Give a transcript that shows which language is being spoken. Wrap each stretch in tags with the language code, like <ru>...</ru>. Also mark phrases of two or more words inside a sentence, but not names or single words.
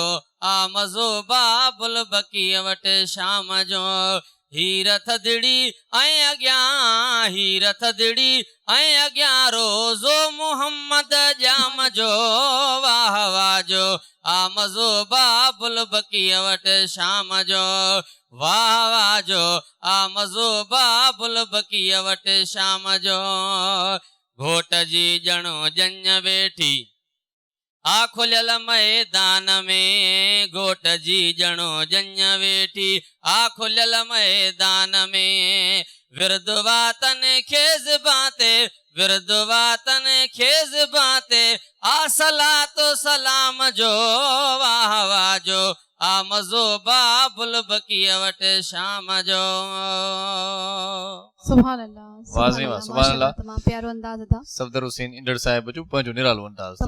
<sd>आ मज़ो बाबुल बकीअ वटि शाम जो हीर थदड़ी ऐं अॻियां हीर थदड़ी ऐं अॻियां रोज़ो मुहम्मद जाम जो वाह वाह जो आ मज़ो बाबुल बकीअ वटि शाम जो वाह वाह जो आ मज़ो बाबुल बकीअ वटि शाम जो घोट जी ॼणो जंज वेठी आ खुलियल मैदान में घोट जी ॼणो जंज वेठी आ खुलियल मैदान में विरदवातन खेज़ बाते विरदवातन खेज़ बाते आ सलातो सलाम जो वाह आ मज़ो बाबुल बकीअ वटि शाम जो।</sd> <ar>سبحان الله,</ar> <sd>वाज़े वाह,</sd> <ar>سبحان الله.</ar> <sd>तमाम प्यारो अंदाज़ था, सफदर हुसैन इंदड़ साहिब जो पंहिंजो निरालो अंदाज़ अथव।</sd>